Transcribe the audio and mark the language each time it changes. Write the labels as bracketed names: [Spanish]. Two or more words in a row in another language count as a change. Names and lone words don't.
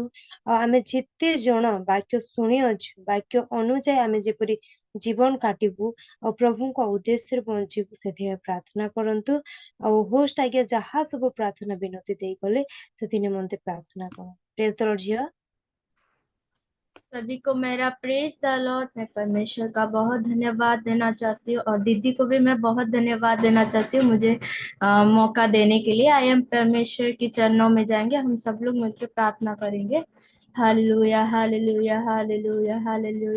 [Odia] ଆଉ ଆମେ ଯେତେ ଜଣ ବାକ୍ୟ ଶୁଣିଅଛୁ, ବାକ୍ୟ ଅନୁଯାୟୀ ଆମେ ଯେପରି ଜୀବନ କାଟିବୁ ଆଉ ପ୍ରଭୁଙ୍କ ଉଦ୍ଦେଶ୍ୟରେ ବଞ୍ଚିବୁ, ସେଥିପାଇଁ ପ୍ରାର୍ଥନା କରନ୍ତୁ। ଆଉ ହୋଷ୍ଟ ଆଜ୍ଞା ଯାହା ସବୁ ପ୍ରାର୍ଥନା ବିନତି ଦେଇଗଲେ ସେଥି ନିମନ୍ତେ ପ୍ରାର୍ଥନା କର। [English] praise the Lord [Odia] ଝିଅ। [Hindi] सभी को मेरा [English] praise the Lord. [Hindi] मैं परमेश्वर का बहुत धन्यवाद देना चाहती हूँ और दीदी को भी मैं बहुत धन्यवाद देना चाहती हूँ मुझे मौका देने के लिए। [English] I am [Hindi] परमेश्वर के चरणों में जाएंगे, हम सब लोग मिलकर प्रार्थना करेंगे। हालेलुया हालेलुया हालेलुया हालेलुया।